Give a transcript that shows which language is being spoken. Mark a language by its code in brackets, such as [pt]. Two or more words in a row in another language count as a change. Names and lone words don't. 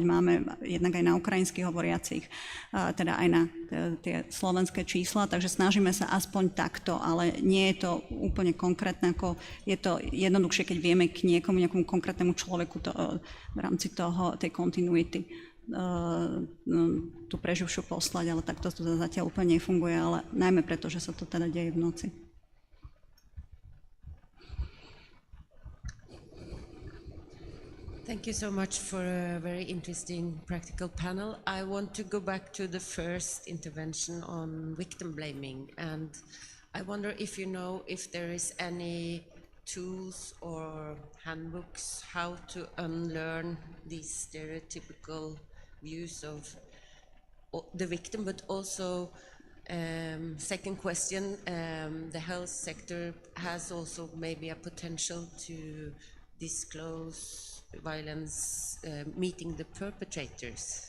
[sk] Máme jednak aj na ukrajinských hovoriacich, teda aj na tie slovenské čísla, takže snažíme sa aspoň takto, ale nie je to úplne konkrétne, ako je to jednoduchšie, keď vieme k nejakomu konkrétnemu človeku v rámci tej kontinuity tú preživšiu poslať, ale takto to zatiaľ úplne nefunguje, ale najmä preto, že sa to teda deje v noci. [en] Thank you so much for a very interesting practical panel. I want to go back to the first intervention on victim blaming, and I wonder if you know if there is any tools or handbooks how to unlearn these stereotypical views of the victim, but also second question, the health sector has also maybe a potential to disclose violence meeting the perpetrators.